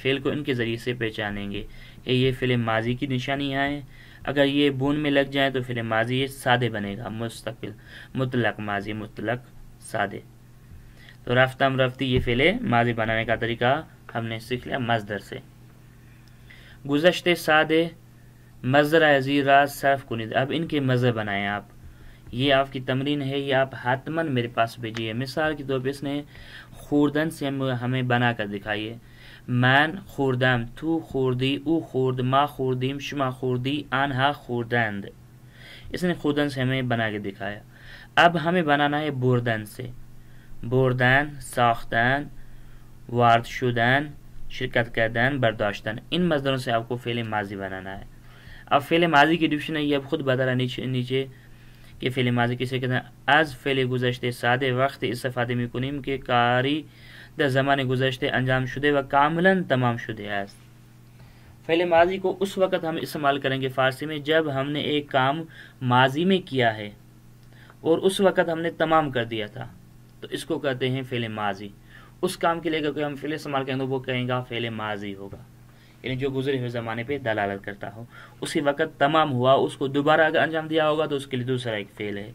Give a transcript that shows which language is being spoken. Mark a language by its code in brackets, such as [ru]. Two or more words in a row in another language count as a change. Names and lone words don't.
[ur] فعل کو ان کے ذریعے سے پہچانیں گے کہ یہ فعل ماضی کی نشانیاں ہیں. اگر یہ بون میں لگ جائیں تو فعل ماضی یہ سادے بنے گا، مستقل، مطلق ماضی، مطلق سادے. [fa] تو رفتم، رفتی، [ur] یہ فعل ماضی بنانے کا طریقہ ہم نے سیکھ لیا مصدر سے. [fa] گزشتے سادے مصدر عزیز را صرف کنید، [ur] اب ان کے مصدر بنائیں آپ. یہ آپ کی تمرین ہے، یہ آپ حتماً میرے پاس بھیجیے. مثال کے طور پہ اس نے خوردن سے ہمیں بنا کر دکھائیے. [fa] من خوردم، تو خوردی، او خورد، ما خوردیم، شما خوردی، آنها خوردند. [ur] اس نے خوردن سے ہمیں بنا کے دکھایا. اب ہمیں بنانا ہے بردن سے. [fa] بردن، ساختن، وارد شدن، شرکت کردن، برداشتن. [ur] ان مصدروں سے آپ کو فعل ماضی بنانا ہے. اب فعل ماضی کی ڈفشن ہے، یہ اب خود بتا رہا نیچے کہ فعل ماضی کسے کہتے ہیں. [fa] از فعل گزشتے ساده وقت استفاده میکنیم که کاری در زمان گذشته انجام شده و کاملا تمام شده است. [ur] فعل ماضی کو اس وقت ہم استعمال کریں گے فارسی میں جب ہم نے ایک کام ماضی میں کیا ہے اور اس وقت ہم نے تمام کر دیا تھا، تو اس کو کہتے ہیں فعل ماضی۔ اس کام کے لیے اگر کوئی ہم فعل استعمال کریں تو وہ کہیں گا فعل ماضی ہوگا، یعنی جو گزرے ہوئے زمانے پہ دلالت کرتا ہو، اسی وقت تمام ہوا، اس کو دوبارہ اگر انجام دیا ہوگا تو اس کے لیے دوسرا ایک فعل ہے۔